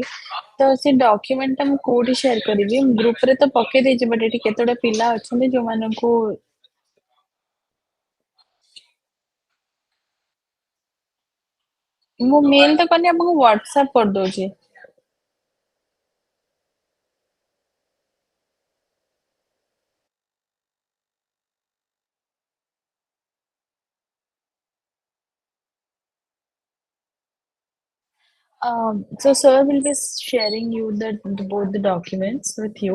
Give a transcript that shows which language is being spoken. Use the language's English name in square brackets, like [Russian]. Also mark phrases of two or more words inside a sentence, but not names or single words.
[Odia] ତ ସେ ଡକ୍ୟୁମେଣ୍ଟ ଟା ମୁଁ କୋଉଠି ସେୟାର କରିବି? ଗ୍ରୁପରେ ତ ପକେଇ ଦେଇଛି, ବଟ୍ ଏଠି କେତେଟା ପିଲା ଅଛନ୍ତି ଯୋଉମାନଙ୍କୁ ମୁଁ ମେଲ ତ କରିନି, ଆପଣଙ୍କୁ ହ୍ୱାଟ୍ସଆପ କରିଦଉଛି। [English] So sir will be sharing you both the documents with you.